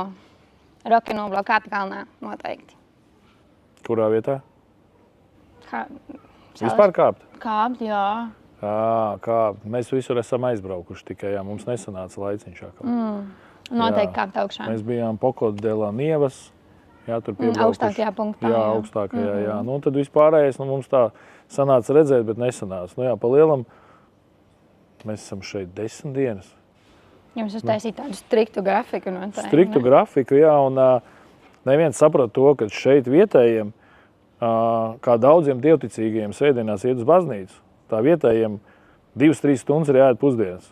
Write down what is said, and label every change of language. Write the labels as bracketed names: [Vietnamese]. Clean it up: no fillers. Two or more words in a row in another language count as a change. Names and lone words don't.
[Latvian] Roque Nublo kāpj kalnā, noteikti. Kurā vietā? Vispār kāpt? Kāpt, jā. Kāpt. Mēs visur esam aizbraukuši tikai, jā, mums nesanāca laiciņš atkal. Noteikti kāpt augšā. Mēs bijām Poco de la Nievas. Jā, tur piebraukuši. Augstākajā punktā. Jā, augstākajā, jā. Nu, tad vispārējais, mums tā sanāca redzēt, bet nesanāca. Nu jā, pa lielam mēs esam šeit 10 dienas. Jums uztaisīt tādu striktu grafiku noteikti. Striktu grafiku, jā, un neviens saprot to, ka šeit vietējiem, kā daudziem dievticīgajiem svētdienās iet uz baznīcu, tā vietējiem 2-3 stundas ir jāiet pusdienas.